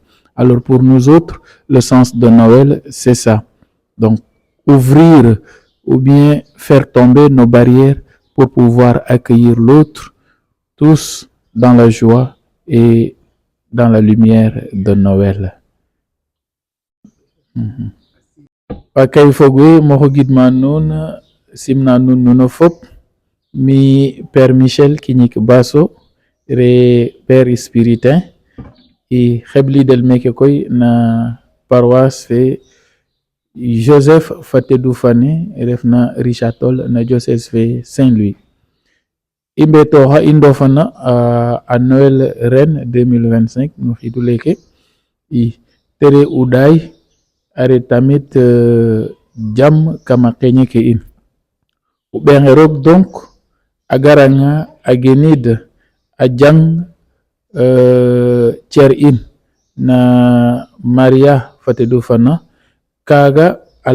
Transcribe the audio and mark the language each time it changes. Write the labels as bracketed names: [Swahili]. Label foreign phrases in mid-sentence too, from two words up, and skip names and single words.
[French] Alors pour nous autres, le sens de Noël, c'est ça. Donc, ouvrir ou bien faire tomber nos barrières pour pouvoir accueillir l'autre, tous dans la joie et dans la lumière de Noël. [Serer] Pakay fogwe moko gidman nun simna nun nuno fop mi Père Michel Kinik Basso re [French] Père Spiritain [Serer] i xebli del meke koy na paroisse fe Joseph Fatedou Fane refna Richard Toll na diocèse fe Saint-Louis. I mbetoxa i ndofana [French] à Noël [Serer] ren 2025 no xidu leke i tere uday are tamit jam kama xeñe ke in u ɓexe roog donc a garanga a genid a jang cer in na Maria Fatedou Fana kaga a